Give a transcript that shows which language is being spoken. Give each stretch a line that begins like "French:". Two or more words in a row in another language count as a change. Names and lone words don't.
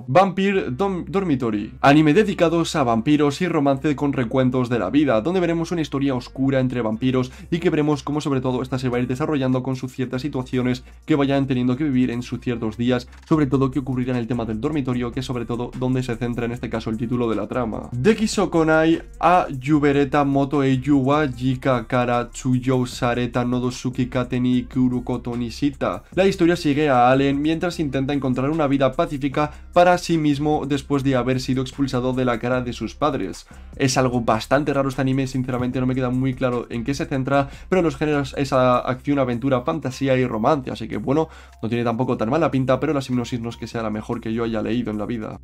Spanish: Vampire Dormitory, anime dedicados a vampiros y romance con recuentos de la vida, donde veremos una historia oscura entre vampiros y que veremos cómo sobre todo esta se va a ir desarrollando con sus ciertas situaciones que vayan teniendo que vivir en sus ciertos días, sobre todo que ocurrirá en el tema del dormitorio, que es sobre todo donde se centra en este caso el título de la trama. Dekisokonai a Yubereta Moto Eyu wa Jika Kara Tsuyo Sareta Nodo Kateni Kurukoto Nishita. La historia sigue a Allen mientras intenta encontrar una vida pacífica para sí mismo después de haber sido expulsado de la cara de sus padres. Es algo bastante raro este anime, sinceramente no me queda muy claro en qué se centra, pero los géneros es acción, aventura, fantasía y romance, así que bueno, no tiene tampoco tan mala pinta, pero la hipnosis no es que sea la mejor que yo haya leído en la vida.